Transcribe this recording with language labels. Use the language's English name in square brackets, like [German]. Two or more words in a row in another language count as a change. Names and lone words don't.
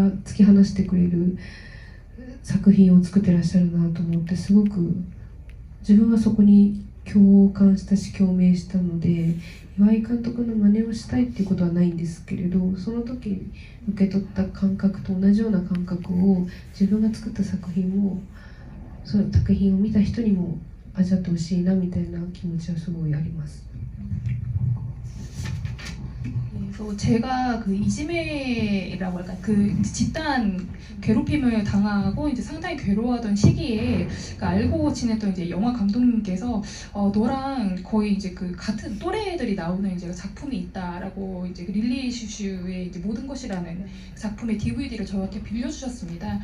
[Japanese] 突き放してくれる作品を作ってらっしゃるなと思って、すごく自分はそこに共感したし共鳴したので、岩井監督の真似をしたいっていうことはないんですけれど、その時に受け取った感覚と同じような感覚を自分が作った作品をその作品を見た人にも味わってほしいなみたいな気持ちはすごいあります。 [Korean] 그래서 제가 그 이지메라고 할까 그 집단 괴롭힘을 당하고 이제 상당히 괴로워하던 시기에 그 알고 지냈던 이제 영화 감독님께서 너랑 거의 이제 그 같은 또래들이 나오는 이제 작품이 있다라고 이제 그 릴리 슈슈의 이제 모든 것이라는 작품의 DVD를 저한테 빌려주셨습니다.